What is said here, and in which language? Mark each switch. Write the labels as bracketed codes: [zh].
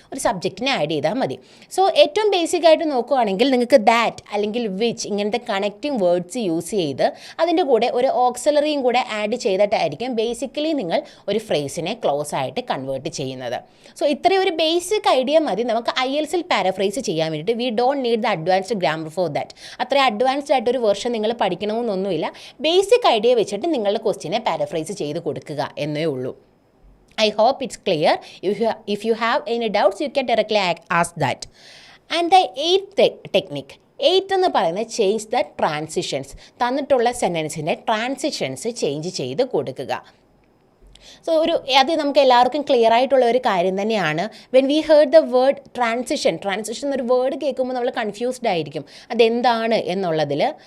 [ml] ഒരു സബ്ജക്റ്റിനെ ആഡ് ചെയ്താൽ മതി. സോ ഏറ്റവും ബേസിക്കായിട്ട് നോക്കുകയാണെങ്കിൽ നിങ്ങൾക്ക് ദാറ്റ് അല്ലെങ്കിൽ വിച്ച് ഇങ്ങനത്തെ കണക്റ്റിംഗ് വേർഡ്സ് യൂസ് ചെയ്ത് അതിൻ്റെ കൂടെ ഒരു ഓക്സിലറിയും കൂടെ ആഡ് ചെയ്തിട്ടായിരിക്കും ബേസിക്കലി നിങ്ങൾ ഒരു ഫ്രേസിനെ ക്ലോസ് ആയിട്ട് കൺവേർട്ട് ചെയ്യുന്നത്. സോ ഇത്രയും ഒരു ബേസിക് ഐഡിയ മതി നമുക്ക് IELTSൽ പാരഫ്രേസ് ചെയ്യാൻ വേണ്ടിയിട്ട്. [en] We don't need the advanced grammar for that. [ml] അത്ര അഡ്വാൻസ്ഡ് ആയിട്ടൊരു വെർഷൻ നിങ്ങൾ പഠിക്കണമെന്നൊന്നുമില്ല. ബേസിക് ഐഡിയ വെച്ചിട്ട് നിങ്ങളുടെ ക്വസ്റ്റ്യനെ പാരഫ്രേസ് ചെയ്ത് കൊടുക്കുക എന്നേ ഉള്ളൂ. [en] I hope it's clear. If you have any doubts, you can directly ask that. And the 8th technique. [ml] 8th എന്ന് പറയുന്നത് ചേഞ്ച് ദ ട്രാൻസിഷൻസ്. തന്നിട്ടുള്ള സെൻറ്റൻസിൻ്റെ ട്രാൻസിഷൻസ് ചേഞ്ച് ചെയ്ത് കൊടുക്കുക. സോ അത് നമുക്ക് എല്ലാവർക്കും ക്ലിയർ ആയിട്ടുള്ള ഒരു കാര്യം തന്നെയാണ്. [en] when we heard the word transition [ml] എന്നൊരു വേർഡ് കേൾക്കുമ്പോൾ നമ്മൾ കൺഫ്യൂസ്ഡ് ആയിരിക്കും അതെന്താണ് എന്നുള്ളതിൽ.